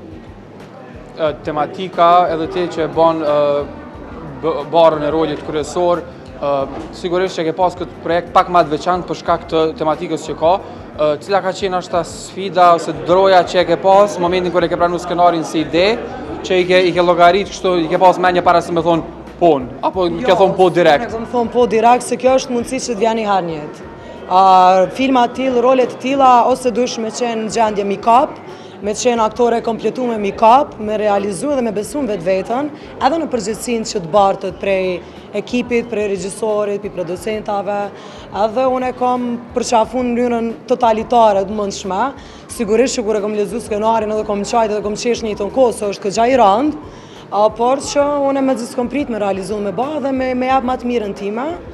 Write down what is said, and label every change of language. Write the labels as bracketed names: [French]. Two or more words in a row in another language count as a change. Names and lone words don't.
[Albanian] Tematika edhe ti që bën barën e rolit kryesor, sigurisht që ke pas këtë projekt pak më të veçantë për shkak të tematikës që ka, cila ka qenë ashta sfida ose droja që e ke pas në momentin kur e ke pranuar skenarin si ide, që i ke llogarit kështu, i ke pas mendje para se me thonë pon, apo ke thonë po direkt? Jo, unë thonë po direkt se kjo është mundësi që të vjen i herë në jetë. Filma të tillë, role të tilla ose duhesh me qenë në gjendje make-up, me qenë aktore kompletu me make-up, me realizu dhe me besu në vetë-vetën, edhe në përgjithësinë që të bartët prej ekipit, prej regjisorit, prej producentave, edhe unë e kam përqafun në mënyrën totalitare të mundshme, sigurisht që kur e kam lezu skenarin edhe kam qajt edhe kam qesh një tonë kohë, so është këgja i rëndë, por që unë e me gjithë kom prit me realizu me ba dhe me jap ma të mirën time,